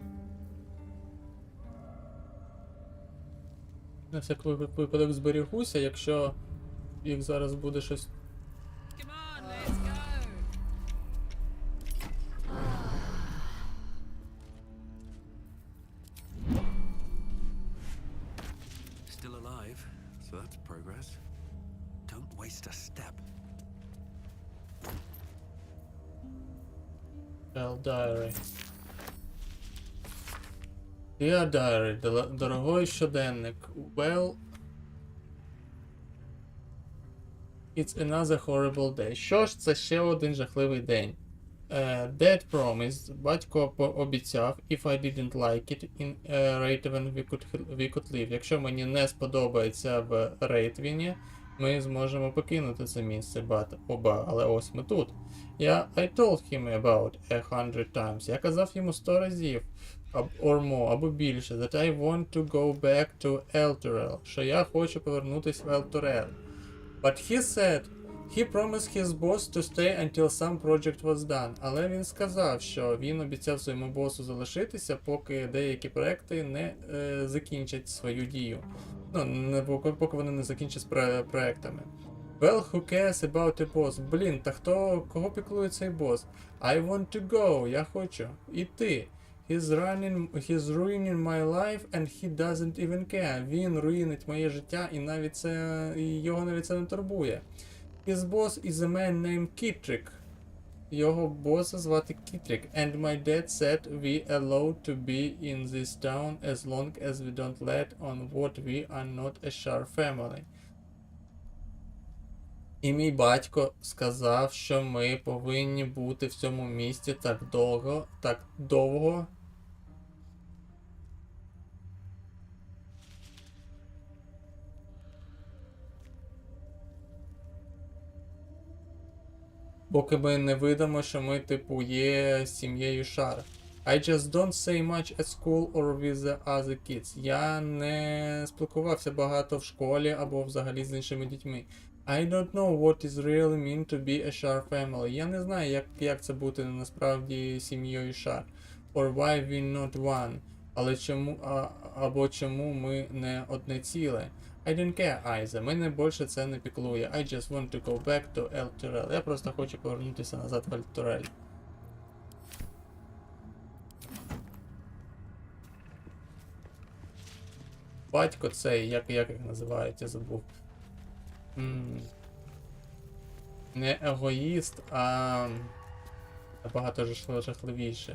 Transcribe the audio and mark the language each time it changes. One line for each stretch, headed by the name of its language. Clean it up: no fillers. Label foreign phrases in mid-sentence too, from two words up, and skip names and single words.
Ukrainian: На всяк випадок зберігуся, якщо їх зараз буде щось.
English: Come on, let's go. Still alive, so that's progress. Don't waste a step. Diary. Dear Diary,
Ukrainian: дорогой щоденник.
English: Well, it's another horrible day.
Ukrainian: Що ж, це ще один жахливий день.
English: Dad promised,
Ukrainian: батько пообіцяв,
English: if I didn't like it in Рейтвен we could leave.
Ukrainian: Якщо мені не сподобається в Рейтвіні, ми зможемо покинути це місце, але ось ми тут.
English: I told him about 100 times.
Ukrainian: Я казав йому 100 разів,
English: or more,
Ukrainian: або більше,
English: that I want to go back to Elturel,
Ukrainian: що я хочу повернутися в Elturel.
English: But he said, he promised his boss to stay until some project was done.
Ukrainian: Але він сказав, що він обіцяв своєму босу залишитися, поки деякі проекти не закінчать свою дію. Ну, поки вони не закінчать з проектами.
English: Well, who cares about a boss?
Ukrainian: Блін, та кого піклує цей бос?
English: I want to go,
Ukrainian: я хочу іти.
English: He's ruining my life and he doesn't even care.
Ukrainian: Він руїнить моє життя і його навіть це не турбує.
English: His boss is a man named Kittrick.
Ukrainian: його боса звати Кітрік.
English: And my dad said we allowed to be in this town as long as we don't let on what we are not a Shar family.
Ukrainian: І мій батько сказав, що ми повинні бути в цьому місті так довго, поки ми не видамо, що ми, типу, є сім'єю Шар.
English: I just don't say much at school or with the other kids.
Ukrainian: Я не спілкувався багато в школі або взагалі з іншими дітьми.
English: I don't know what is really mean to be a Shar family.
Ukrainian: Я не знаю, як це бути насправді сім'єю Шар.
English: Or why we not one.
Ukrainian: Але чому ми не одне ціле.
English: I don't care either.
Ukrainian: Мене більше це не піклує.
English: I just want to go back to El Turel.
Ukrainian: Я просто хочу повернутися назад в El Turel. Батько цей, як їх називають, я забув. Не егоїст, а набагато жахливіше.